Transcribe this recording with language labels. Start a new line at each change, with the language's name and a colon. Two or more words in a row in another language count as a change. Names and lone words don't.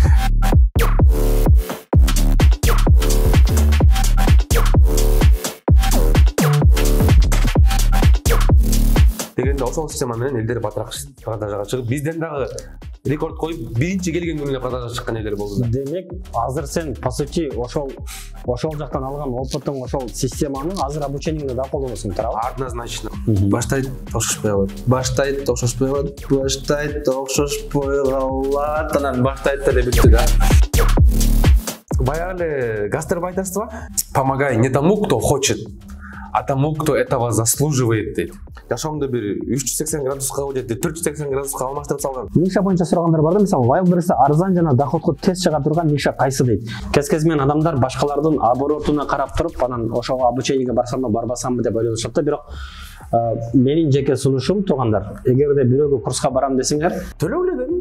Kyrgyz: Дегенде ошол система менен элдер батыраак продажага чыгып, бизден дагы рекорд коюп, биринчи келген күнүнө продажага чыккан элдер болду. Демек, азыр сен
Russian: по сути
Kyrgyz: ошол жактан алган опытың, ошол системаны азыр обучениеңде да колдоносуң, туурабы?
Russian: Однозначно.
Kyrgyz: Баштайт, окшошпой калат. Баштайт, окшошпой калат. Баштайт, окшошпой калат. Анан баштайт деле бүттү да. Баягы эле гастарбайтерство.
Russian: Помогай не тому, кто хочет, а тому, кто этого заслуживает дейт.
Kyrgyz: Жашоомдо бир 380 градуска же 480 градуска алмаштырып салган. Ниша боюнча сурагандар бар да, мисалы Wildberries'te арзан жана доходко тез чыга турган ниша кайсы дейт. Кез менен адамдар башкалардын оборотуна карап туруп, анан ошого обучениеге барсамбы, барбасамбы деп ойлошот да, бирок менин жеке сунушум туугандар, эгерде бирөөгө курска барам десеңер, төлөп эле дедим.